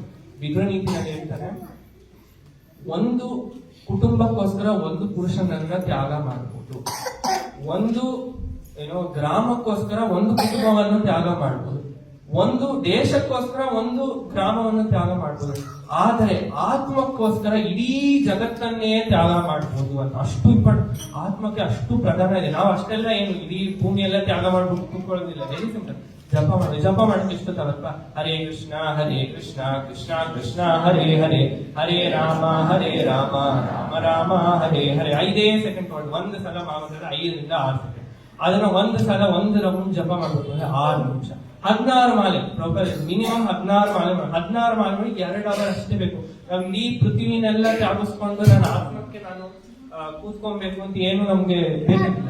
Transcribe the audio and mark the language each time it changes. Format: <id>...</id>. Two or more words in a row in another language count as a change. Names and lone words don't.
<kn>ವಿಗ್ರಹನೀತಿನಲ್ಲಿ ಹೇಳ್ತಾರೆ, ಒಂದು ಕುಟುಂಬಕ್ಕೋಸ್ಕರ ಒಂದು ಪುರುಷನನ್ನ ತ್ಯಾಗ ಮಾಡಬಹುದು, ಒಂದು ಗ್ರಾಮಕ್ಕೋಸ್ಕರ ಒಂದು ಕುಟುಂಬವನ್ನು ತ್ಯಾಗ ಮಾಡಬಹುದು, ಒಂದು ದೇಶಕ್ಕೋಸ್ಕರ ಒಂದು ಗ್ರಾಮವನ್ನು ತ್ಯಾಗ ಮಾಡಬಹುದು, ಆದರೆ ಆತ್ಮಕ್ಕೋಸ್ಕರ ಇಡೀ ಜಗತ್ತನ್ನೇ ತ್ಯಾಗ ಮಾಡಬಹುದು ಅಂತ. ಅಷ್ಟು ಇಂಪಾರ್ಟೆಂಟ್. ಆತ್ಮಕ್ಕೆ ಅಷ್ಟು ಪ್ರಧಾನ ಇದೆ. ನಾವು ಅಷ್ಟೆಲ್ಲ ಏನು ಇಡೀ ಭೂಮಿಯೆಲ್ಲ ತ್ಯಾಗ ಮಾಡ್ಬಿಟ್ಟು ಕೂತ್ಕೊಳ್ಳೋದಿಲ್ಲ.</kn> <en>very simple.</en> <kn>ಜಪ ಮಾಡಕ್ಕೆ ಎಷ್ಟು ತಗಲ್ಪ? ಹರೇ ಕೃಷ್ಣ ಕೃಷ್ಣ ಕೃಷ್ಣ ಹರೇ ಹರೇ, ಹರೇ ರಾಮ ರಾಮ ರಾಮ ಹರೇ ಹರೇ. 5 ಸೆಕೆಂಡ್ ಮಾಡಿ. 1 ಸಲ ಮಾಡಿದ್ರೆ 5 ರಿಂದ 6 ಸೆಕೆಂಡ್. ಅದನ್ನ 1 ಸಲ 1 ರೌಂಡ್ ಜಪ ಮಾಡಬೇಕು ಅಂದ್ರೆ 6 ನಿಮಿಷ. 16 ಮಾಲೆ ಮಿನಿಮಮ್ 16 ಮಾಲೆ 16 ಮಾಲೆ ಮಾಡಿ 2 ಅವರ್ ಅಷ್ಟೇ ಬೇಕು. ನಾವು ಇಡೀ ಪೃಥ್ವಿನೆಲ್ಲ ತ್ಯಾಗಿಸ್ಕೊಂಡು ನನ್ನ ಆತ್ಮಕ್ಕೆ ನಾನು ಕೂತ್ಕೊಬೇಕು ಅಂತ ಏನು ನಮ್ಗೆ ಬೇಕಾಗಿಲ್ಲ.</kn>